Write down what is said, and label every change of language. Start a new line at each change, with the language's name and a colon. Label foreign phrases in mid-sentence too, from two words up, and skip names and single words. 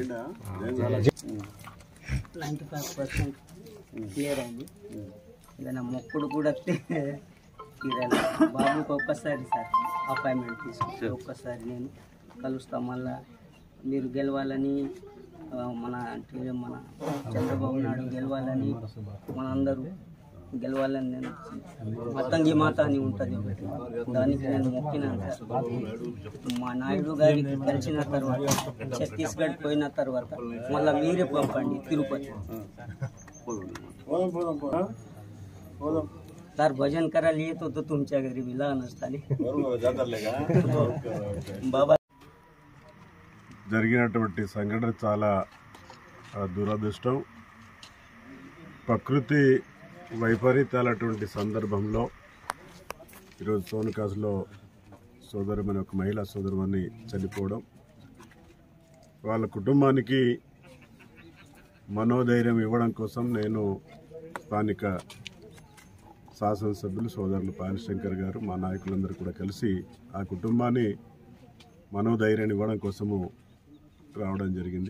Telugu: 95% క్లియర్ అయింది ఏదైనా మొక్కుడు కూడా తీరాలి బాబుకి ఒక్కసారి సార్ అపాయింట్మెంట్ తీసుకుంటే ఒక్కసారి నేను కలుస్తా మళ్ళా మీరు గెలవాలని మన చంద్రబాబు నాయుడు గెలవాలని మనందరూ గెలవాలని నేను మతంగి మాత అని ఉంటుంది ఒకటి, దానికి నేను మొక్కినాను సార్. మా నాయుడు గారికి కలిసిన తర్వాత ఛత్తీస్గఢ్ పోయిన తర్వాత మళ్ళీ మీరే పంపండి తిరుపతి సార్.
Marathi: भजन करायला येत होतो तुमच्या घरी मी लहान असताना बाबा.
Telugu: జరిగినటువంటి సంఘటన చాలా దురదృష్టం. ప్రకృతి వైపరీత్యాలటువంటి సందర్భంలో ఈరోజు సోనకాస్లో సోదరుమని, ఒక మహిళా సోదరుమని చనిపోవడం, వాళ్ళ కుటుంబానికి మనోధైర్యం ఇవ్వడం కోసం నేను స్థానిక శాసనసభ్యులు సోదరులు పాయల్ శంకర్ గారు, మా నాయకులందరూ కూడా కలిసి ఆ కుటుంబాన్ని మనోధైర్యాన్ని ఇవ్వడం కోసము రావడం జరిగింది.